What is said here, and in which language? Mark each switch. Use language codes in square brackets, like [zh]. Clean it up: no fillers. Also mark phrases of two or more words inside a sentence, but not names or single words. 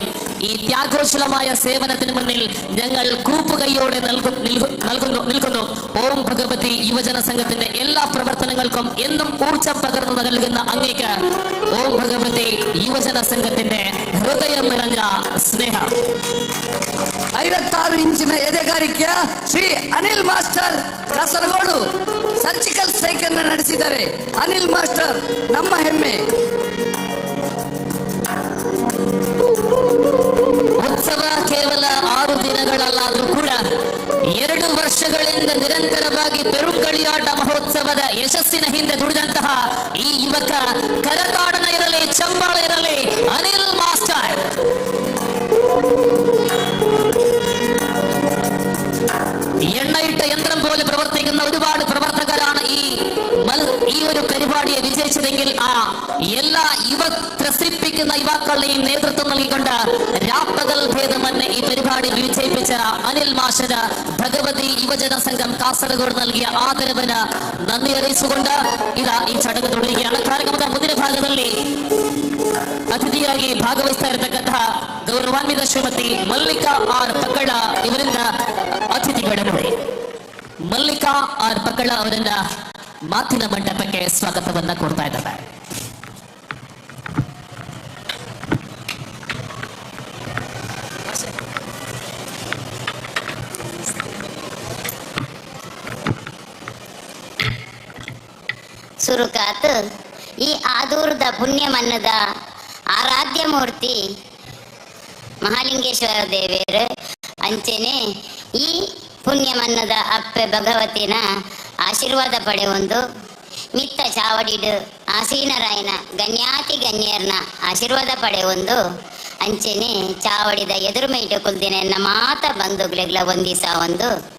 [ml] ഈ ത്യാഗോജ്വലമായ സേവനത്തിന് മുന്നിൽ ഞങ്ങൾ കൂപ്പുകൈയോടെ നിൽക്കുന്നു. ഓം ഭഗവതി യുവജന സംഘത്തിന്റെ എല്ലാ പ്രവർത്തനങ്ങൾക്കും എന്നും ഊർജം പകർന്നു നൽകുന്ന അങ്ങേക്ക് ഓം ഭഗവതി യുവജന സംഘത്തിന്റെ ഹൃദയം നിറഞ്ഞ സ്നേഹം. [kn] 56 ಇಂಚಿನ ಎದೆಗಾರಿಕೆಯ ಶ್ರೀ ಅನಿಲ್ ಮಾಸ್ಟರ್ ಕಾಸರಗೋಡು [en] surgical strike [kn] ಅನ್ನು ನಡೆಸಿದ್ದಾರೆ. ಅನಿಲ್ ಮಾಸ್ಟರ್ ನಮ್ಮ ಹೆಮ್ಮೆ. ಉತ್ಸವ ಕೇವಲ 6 ದಿನಗಳಲ್ಲಾದರೂ ಕೂಡ 2 ವರ್ಷಗಳಿಂದ ನಿರಂತರವಾಗಿ ಪೆರುಂಗಳಿಯಾಟ ಮಹೋತ್ಸವದ ಯಶಸ್ಸಿನ ಹಿಂದೆ ದುಡಿದಂತಹ ಈ ಯುವಕ ಕರತಾಡನ ಇರಲಿ ಚಂಬಾಳ ಇರಲಿ ಅನಿಲ್ ಮಾಸ್ಟರ್ [ml] എണ്ണയിട്ട യന്ത്രം പോലെ പ്രവർത്തിക്കുന്ന ഒരുപാട് പ്രവർത്തകരാണ് ഈ ഒരു പരിപാടിയെ വിജയിച്ചതെങ്കിൽ ആ എല്ലാ ത്രസിപ്പിക്കുന്ന യുവാക്കളുടെയും നേതൃത്വം നൽകിക്കൊണ്ട് രാപ്പകൽ ഭേദമന്യേ ഈ പരിപാടി വിജയിപ്പിച്ച അനിൽ മാഷിന് ഭഗവതി യുവജന സംഘം കാസർഗോഡ് നൽകിയ ആദരവിന് നന്ദി അറിയിച്ചുകൊണ്ട് ഇതാ ഈ ചടങ്ങ് തുടരുകയാണ്. [kn] ಕಾರ್ಯಕ್ರಮದ ಮುಂದಿನ ಭಾಗದಲ್ಲಿ ಅತಿಥಿಯಾಗಿ ಭಾಗವಹಿಸ್ತಾ ಇರತಕ್ಕಂತಹ ಗೌರವಾನ್ವಿತ ಶ್ರೀಮತಿ ಮಲ್ಲಿಕಾ ಆರ್ ಪಕ್ಕಳ ಇವರಿಂದ ಅತಿಥಿಗಳ ನೋಡಿ ಮಲ್ಲಿಕಾ ಆರ್ ಪಕ್ಕಳ ಅವರನ್ನ ಮಾತಿನ ಮಂಟಪಕ್ಕೆ ಸ್ವಾಗತವನ್ನ ಕೊಡ್ತಾ ಇದ್ದಾರೆ. [tcy] ಸುರುಕಾತ್ ಈ ಆದೂರದ ಪುಣ್ಯ ಮನ್ನದ ಆರಾಧ್ಯ ಮೂರ್ತಿ ಮಹಾಲಿಂಗೇಶ್ವರ ದೇವಿಯರು ಅಂಚೆನೆ ಈ ಪುಣ್ಯ ಮನ್ನದ ಅಪ್ಪೆ ಭಗವತಿನ ಆಶೀರ್ವಾದ ಪಡೆಯೊಂದು ಮಿತ್ತ ಚಾವಡಿಡು ಆಸೀನರಾಯನ ಗಣ್ಯಾತಿ ಗಣ್ಯರ್ನ ಆಶೀರ್ವಾದ ಪಡೆಯೊಂದು ಅಂಚೆನೆ ಚಾವಡಿದ ಎದುರು ಮೈಟು ಕುಲ್ದಿನ ಮಾತ ಬಂಧುಗಳಿಗೆಲ್ಲ ಒಂದಿಸ ಒಂದು